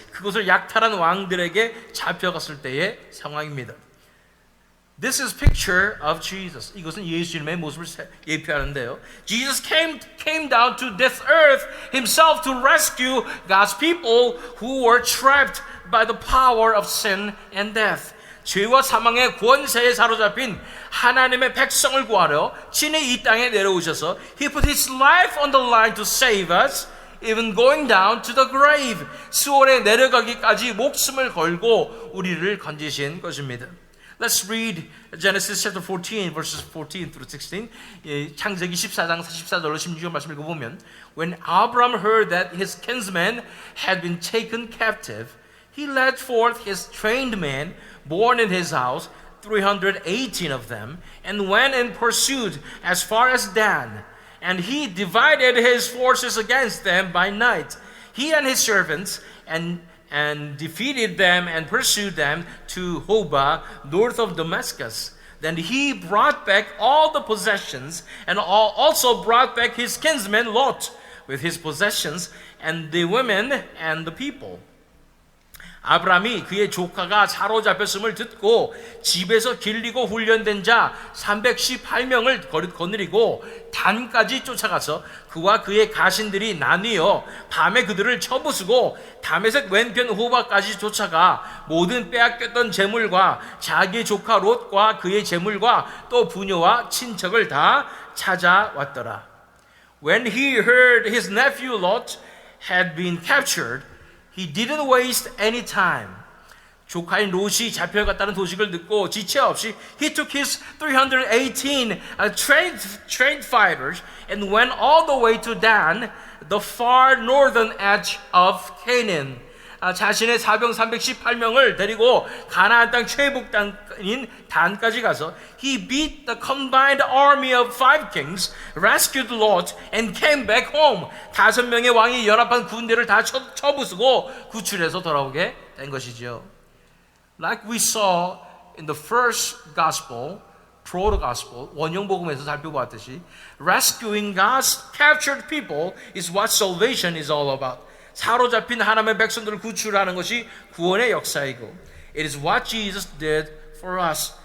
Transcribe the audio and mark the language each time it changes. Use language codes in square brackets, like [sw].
[ko] 그곳을 약탈한 왕들에게 잡혀갔을 때의 상황입니다. [en] This is picture of Jesus. [ko] 이것은 예수님의 모습을 예표하는데요. [en] Jesus came down to this earth himself to rescue God's people who were trapped by the power of sin and death. [ko] 죄와 사망의 권세에 사로잡힌 하나님의 백성을 구하려 친히 이 땅에 내려오셔서 [en] He put His life on the line to save us, even going down to the grave. [ko] 수월에 내려가기까지 목숨을 걸고 우리를 건지신 것입니다. [en] Let's read Genesis chapter 14 verses 14 through 16. [ko] 창세기 14장 14절로 16절 말씀 읽어보면 [en] When Abram heard that his kinsmen had been taken captive, he led forth his trained men born in his house, 318 of them, and went in pursuit as far as Dan. And he divided his forces against them by night, he and his servants, and defeated them and pursued them to Hobah, north of Damascus. Then he brought back all the possessions, and also brought back his kinsman Lot with his possessions, and the women and the people. [ko] 아브라함이 그의 조카가 사로잡혔음을 듣고 집에서 길리고 훈련된 자 318명을 거느리고 단까지 쫓아가서 그와 그의 가신들이 나뉘어 밤에 그들을 쳐부수고 다메섹 왼편 호바까지 쫓아가 모든 빼앗겼던 재물과 자기의 조카 롯과 그의 재물과 또 부녀와 친척을 다 찾아왔더라. [en] When he heard his nephew Lot had been captured, he didn't waste any time. [ko] 조카인 롯이 잡혀갔다는 소식을 듣고 지체 없이 [en] he took his 318 trained fighters and went all the way to Dan, the far northern edge of Canaan. [ko] 자신의 사병 318명을 데리고 가나안 땅 최북단인 단까지 가서 [en] he beat the combined army of 5 kings, rescued Lot, and came back home. [ko] 5명의 왕이 연합한 군대를 다 쳐부수고 구출해서 돌아오게 된 것이죠. [en] Like we saw in the first gospel, proto-gospel, [ko] 원형복음에서 살펴보았듯이 [en] rescuing God's captured people is what salvation is all about. [ko] 사로잡힌 하나님의 백성들을 구출하는 것이 구원의 역사이고 [en] It is what Jesus did for us.